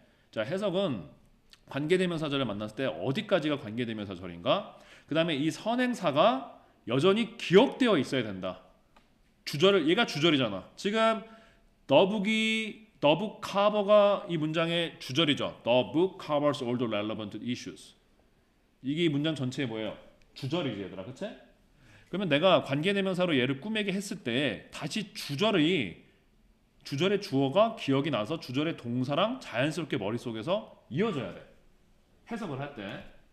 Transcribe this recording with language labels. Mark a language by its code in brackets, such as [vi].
[ko] 자, 해석은 관계대명사절을 만났을 때 어디까지가 관계대명사절인가? 그 다음에 이 선행사가 여전히 기억되어 있어야 된다. 얘가 주절이잖아. 지금 [en] the book cover [ko] 가 이 문장의 주절이죠. [en] The book covers all the relevant issues. [ko] 이게 이 문장 전체에 뭐예요? 주절이지 얘들아. 그치? 그러면 내가 관계대명사로 얘를 꾸미게 했을 때 다시 주절의 주어가 기억이 나서 주절의 동사랑 자연스럽게 머릿속에서 이어져야 돼. 해석을 할 때.